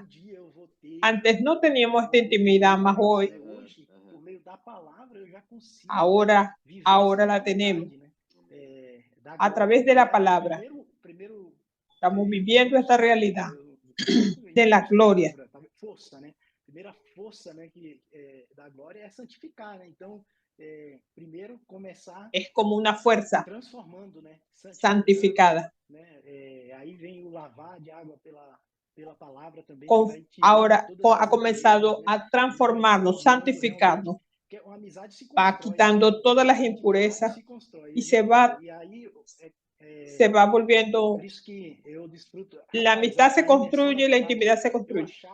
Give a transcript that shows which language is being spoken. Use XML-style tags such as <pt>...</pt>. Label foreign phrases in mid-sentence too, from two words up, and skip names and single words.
<es>Antes no teníamos esta intimidad, más hoy. Ahora la tenemos. A través de la palabra. Estamos viviendo esta realidad de la gloria.</es> <pt>Primeira força, né, da glória é santificar, né? Então, primeiro começar.</pt> <es>Es como una fuerza</es> <pt>transformando, né? Santificada. Né? Aí vem o lavar de água pela palavra também.</pt> <es>Ahora ha comenzado a transformarnos, santificarnos. Va quitando todas las impurezas y se va volviendo. La amistad se construye y la intimidad se construye.</es>